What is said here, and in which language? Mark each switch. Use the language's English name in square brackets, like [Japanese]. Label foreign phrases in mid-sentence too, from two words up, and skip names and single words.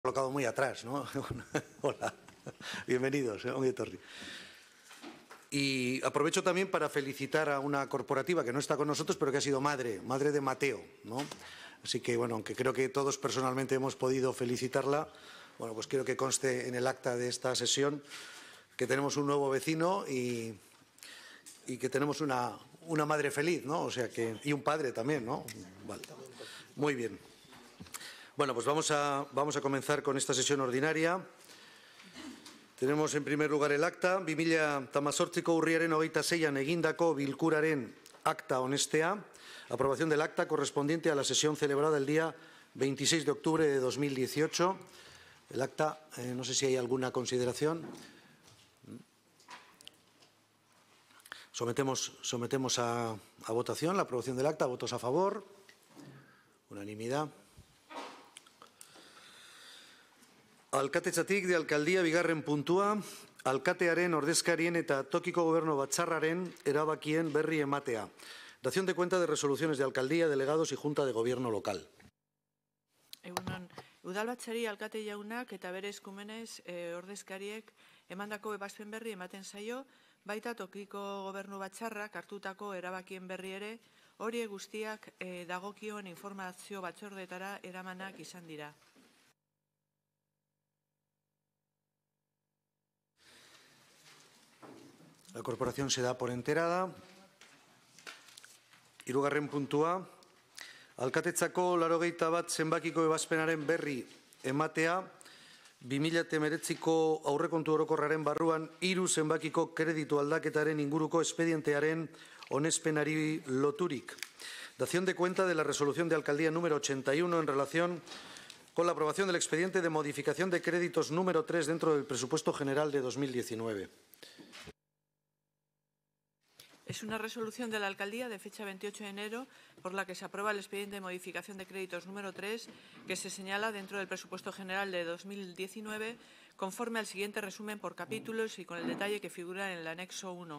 [Spanish] colocado muy atrás, ¿no? Hola, bienvenidos, [Basque] ongi etorri. [Spanish] Y aprovecho también para felicitar a una corporativa que no está con nosotros, pero que ha sido madre de Mateo, ¿no? Así que, bueno, aunque creo que todos personalmente hemos podido felicitarla, bueno, pues quiero que conste en el acta de esta sesión que tenemos un nuevo vecino y que tenemos una madre feliz, ¿no? O sea que, y un padre también, ¿no? Vale. Muy bien. Bueno, pues vamos a comenzar con esta sesión ordinaria. Tenemos en primer lugar el acta. [Basque] 2018ko urriaren 26an egindako bilkuraren acta onestea. [Spanish] Aprobación del acta correspondiente a la sesión celebrada el día 26 de octubre de 2018. El acta, no sé si hay alguna consideración. Sometemos a votación la aprobación del acta. ¿Votos a favor? Unanimidad. [Basque] Alkatetzatik [Spanish] de alcaldía [Basque] bigarren puntua, alkatearen ordezkarien eta tokiko gobernu batzarraren erabakien berri ematea. [Spanish] Dación de cuenta de resoluciones de alcaldía, delegados y junta de gobierno local. [Basque] Egunon, udalbatzari alkate jaunak eta bere eskumenez ordezkariek emandako ebazpen berri ematen zaio, baita tokiko gobernu batzarrak hartutako erabakien berri ere, horiek guztiak dagokion informazio batzordetara eramanak izan dira. [Spanish] La corporación se da por enterada. [Basque] Hirugarren puntua. Alkatetzako 81 zenbakiko ebazpenaren berri ematea, 2019ko aurrekontu orokorraren barruan 3 zenbakiko kreditu aldaketaren inguruko espedientearen onespenari loturik. [Spanish] Dación de cuenta de la resolución de alcaldía número 81 en relación con la aprobación del expediente de modificación de créditos número 3 dentro del presupuesto general de 2019. Es una resolución de la alcaldía de fecha 28 de enero por la que se aprueba el expediente de modificación de créditos número 3 que se señala dentro del presupuesto general de 2019 conforme al siguiente resumen por capítulos y con el detalle que figura en el anexo 1.